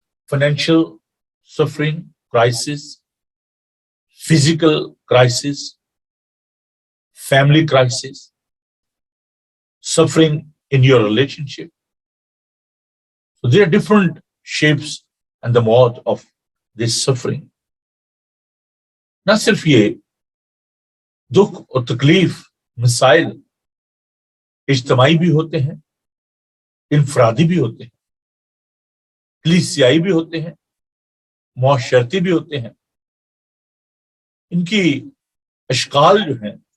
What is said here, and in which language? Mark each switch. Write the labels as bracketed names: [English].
[English] Financial suffering, crisis, physical crisis, family crisis, suffering in your relationship. So there are different shapes and the mode of this suffering. [Hindi] ना सिर्फ ये दुख और तकलीफ, missile इज्तमाई भी होते हैं, इनफरादी भी होते हैं, कलीसियाई भी होते हैं, मुआशरती भी होते हैं। इनकी अशकाल जो हैं